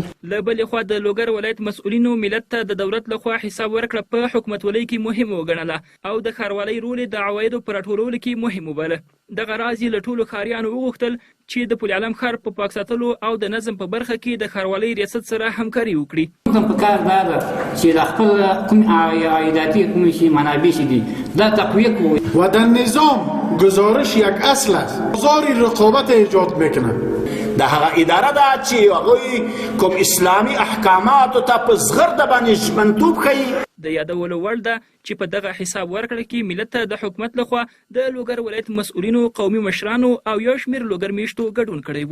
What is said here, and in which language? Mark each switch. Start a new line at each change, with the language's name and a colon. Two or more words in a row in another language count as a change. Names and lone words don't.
Pashto: له بلې خوا د لوګر ولایت مسؤلینو ملت ته د دولت لخوا حساب ورکړه په حکومتولۍ کې مهم وګڼله او د ښاروالۍ رول د عوایدو په راټولولو کې مهم وباله. دغه راز له ټولو ښاریانو وغوښتل چې د پل علم ښار په پاک ساتلو او د نظم په برخه کې د ښاروالۍ ریاست سره همکاري وکړي. کوم په کار دا ده چې د خپل کوم عایداتی کوم شي منابع دي دا تقویه کوي
Persian: و در نظام گزارش یک اصل است. ابزار رقابت ایجاد میکنه.
Pashto: د هغه اداره ده چې هغوی کوم اسلامي احکاماتو ته په زغرده باندې ژمنتوب ښیي. د یادولو وړ ده چې په دغه حساب ورکړه کې ملت ته د حکومت لخوا د لوګر ولایت مسؤلینو، قومي مشرانو او یو شمېر لوګر میشتو ګډون کړی و.